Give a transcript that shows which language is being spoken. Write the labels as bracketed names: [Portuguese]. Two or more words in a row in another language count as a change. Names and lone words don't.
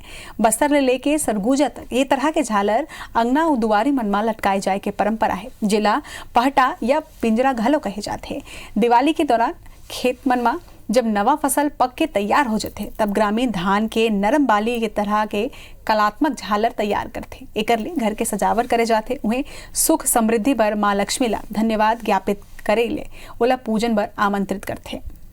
[Chhattisgarhi] बस्तर ले लेके सरगुजा तक ये तरह के झालर अंगना और दुआरी मनमा लटकाए जाए के परंपरा है, जिला पहटा या पिंजरा घलो कहे जाते हैं। दिवाली के दौरान खेत मनमा जब नवा फसल पक के तैयार हो जाते तब ग्रामीण धान के नरम बाली के तरह के कलात्मक झालर तैयार करते। एकर ले घर के सजावट करे जाते। उन्हें सुख समृद्धि पर माँ लक्ष्मी ला धन्यवाद ज्ञापित करे ले ओला पूजन पर आमंत्रित करते।